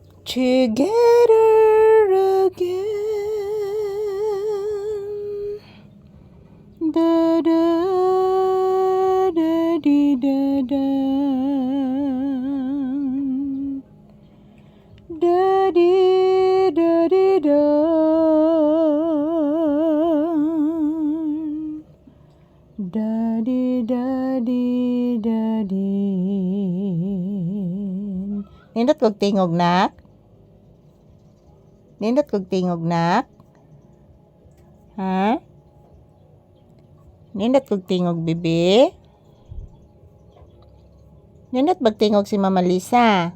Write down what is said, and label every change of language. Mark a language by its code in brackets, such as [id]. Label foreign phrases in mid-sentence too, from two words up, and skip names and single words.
[en] together again. Da da da di da da. Da di da di da. Da di da di da di. [ceb] Nindot kog tingog nak. Nindot kog tingog nak. Ha? Nindot kog tingog bibi. Nindot bag tingog si Mama Lisa.